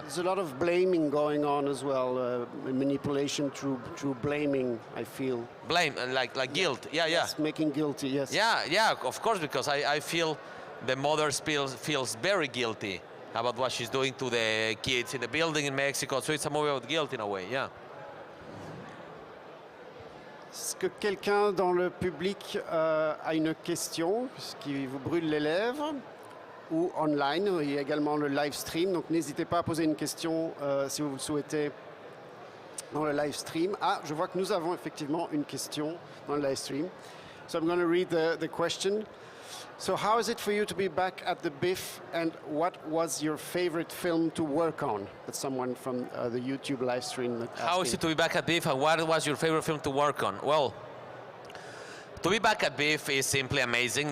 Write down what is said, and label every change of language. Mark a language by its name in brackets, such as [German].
[English] There's a lot of blaming going on as well, manipulation through blaming, I feel. Blame and like guilt. Yeah, yes, yeah. making guilty, yes. Yeah, of course, because I feel the mother feels very guilty about what she's doing to the kids in the building in Mexico. So it's a movie about guilt in a way, yeah. [French] Est-ce que quelqu'un dans le public a une question, ce qui vous brûle les lèvres, ou online? Il y a également le live stream, donc n'hésitez pas à poser une question si vous le souhaitez dans le live stream. Ah, je vois que nous avons effectivement une question dans le live stream. [English] So I'm going to read the question. So how is it for you to be back at the BIF, and what was your favorite film to work on? That's someone from the YouTube live stream. How is it to be back at BIF, and what was your favorite film to work on? Well, to be back at BIF is simply amazing.